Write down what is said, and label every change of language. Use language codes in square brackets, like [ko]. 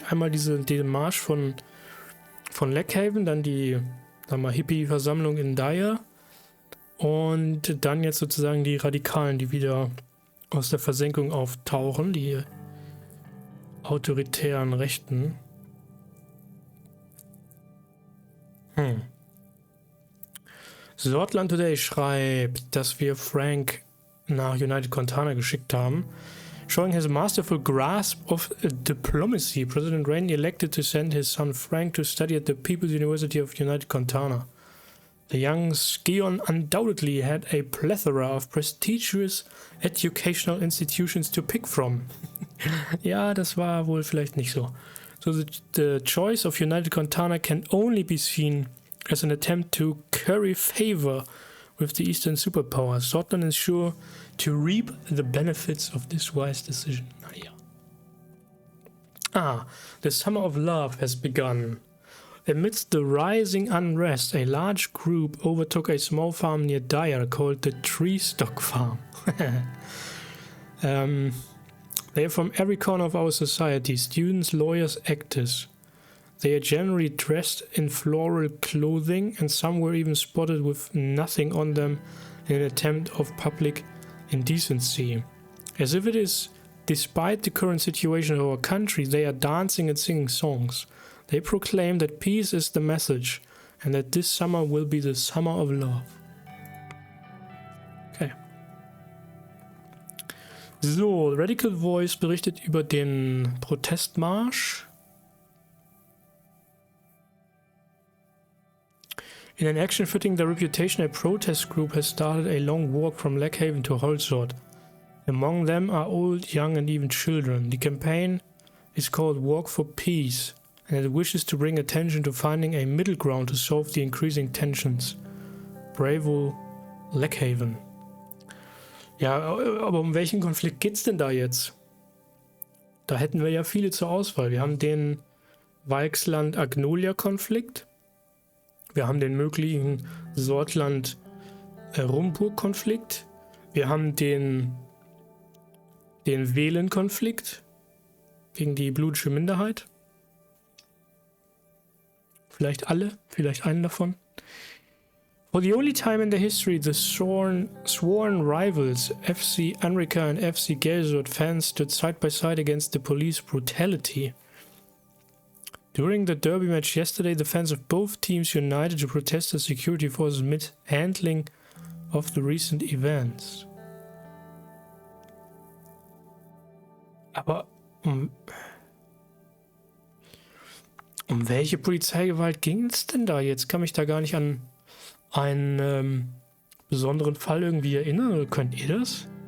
[de] Einmal den Marsch von Leckhaven, dann die Hippie-Versammlung in Dyer und dann jetzt sozusagen die Radikalen, die wieder aus der Versenkung auftauchen, die autoritären Rechten. Sordland Today schreibt, dass wir Frank nach United Continental geschickt haben. [en] Showing his masterful grasp of diplomacy, President Rayne elected to send his son Frank to study at the People's University of United Continental. The young scion undoubtedly had a plethora of prestigious educational institutions to pick from. [de] Ja, das war wohl vielleicht nicht so. [en] So the choice of United Continental can only be seen as an attempt to curry favor with the Eastern superpower. Sordland is sure to reap the benefits of this wise decision. Naja. The summer of love has begun. Amidst the rising unrest, a large group overtook a small farm near Dyer called the Tree Stock Farm. They are from every corner of our society, students, lawyers, actors. They are generally dressed in floral clothing, and some were even spotted with nothing on them in an attempt of public indecency. As if it is despite the current situation of our country, they are dancing and singing songs. They proclaim that peace is the message and that this summer will be the summer of love. Okay. [de] So, Radical Voice berichtet über den Protestmarsch. [en] In an action fitting their reputation, a protest group has started a long walk from Lackhaven to Holzort. Among them are old, young and even children. The campaign is called Walk for Peace, and it wishes to bring attention to finding a middle ground to solve the increasing tensions. [de] Bravo, Lackhaven. Ja, aber um welchen Konflikt geht's denn da jetzt? Da hätten wir ja viele zur Auswahl. Wir haben den Walksland-Agnolia-Konflikt. Wir haben den möglichen Sordland-Rumburg-Konflikt. Wir haben den Wählen-Konflikt gegen die blutige Minderheit. Vielleicht alle, vielleicht einen davon. [en] For the only time in the history, the sworn rivals FC Anrika and FC Gelsord fans stood side by side against the police brutality. During the derby match yesterday, the fans of both teams united to protest the security forces mishandling of the recent events. [de] Aber um welche Polizeigewalt ging es denn da? Jetzt kann mich da gar nicht an einen besonderen Fall irgendwie erinnern. Oder könnt ihr das?